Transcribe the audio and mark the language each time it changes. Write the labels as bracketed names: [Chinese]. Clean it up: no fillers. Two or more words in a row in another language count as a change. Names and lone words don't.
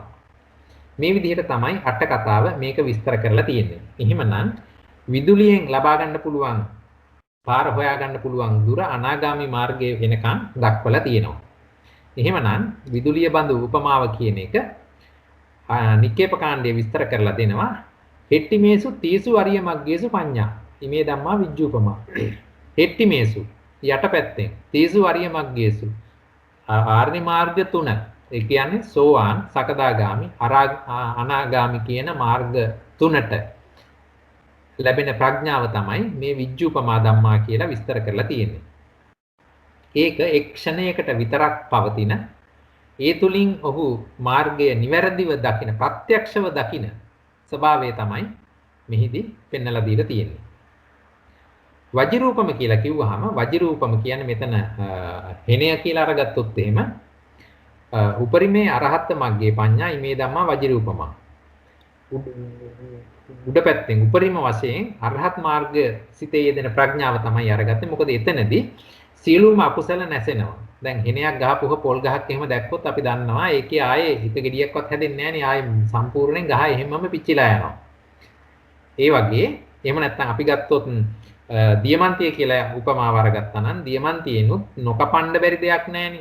[Sinhala] මේ විදිහට තමයි අට කතාව මේක විස්තර කරලා තියෙන්නේ. එහෙමනම් විදුලියෙන් ලබා ගන්න පුළුවන් පාර හොයා ගන්න පුළුවන් දුර අනාගාමී මාර්ගයේ වෙනකන් දක්වලා තියෙනවා. එහෙමනම් විදුලිය බඳු උපමාව කියන එක නික්කේප කාණ්ඩයේ විස්තර කරලා දෙනවා. [Pali] හෙට්ටිමේසු තීසු අරිය මග්ගේසු පඤ්ඤා. ඉමේ ධම්මා විජ්ජූපමා. [Sinhala] හෙට්ටිමේසු යටපැත්තෙන් [Pali] තීසු අරිය මග්ගේසු [Sinhala] ආර්ය මාර්ග තුන. ඒ කියන්නේ සෝවාන්, සකදාගාමි, අනාගාමි කියන මාර්ග තුනට ලැබෙන ප්‍රඥාව තමයි මේ [Pali] විජ්ජූපමා ධම්මා [Sinhala] කියලා විස්තර කරලා තියෙන්නේ. ඒක එක් ක්ෂණයකට විතරක් පවතින ඒ තුලින් ඔහු මාර්ගය නිවැරදිව දකින ප්‍රත්‍යක්ෂව දකින ස්වභාවය තමයි මෙහිදී පෙන්වලා දීලා තියෙන්නේ. වජිරූපම කියලා කිව්වහම වජිරූපම කියන්නේ මෙතන හෙණය කියලා අරගත්තොත් එහෙම [Pali] උපරිමේ අරහත් මග්ගේ පඤ්ඤා ඉමේ ධම්මා වජිරූපමා. [Sinhala] උඩ පැත්තෙන් උපරිම වශයෙන් අරහත් මාර්ග සිතේ යෙදෙන ප්‍රඥාව තමයි අරගත්තේ. මොකද එතනදී සියලුම අකුසල නැසෙනවා. දැන් හෙනයක් ගහපුව පොල් ගහක් එහෙම දැක්කොත් අපි දන්නවා ඒකේ ආයේ එක ගෙඩියක්වත් හැදෙන්නේ නැහැ නේ. ආයේ සම්පූර්ණයෙන් ගහ එහෙමම පිච්චිලා යනවා. ඒ වගේ එහෙම නැත්නම් අපි ගත්තොත් දියමන්තිය කියලා උපමාව අරගත්තා නම් දියමන්තියෙනුත් නොකපන්න බැරි දෙයක් නැහැනේ.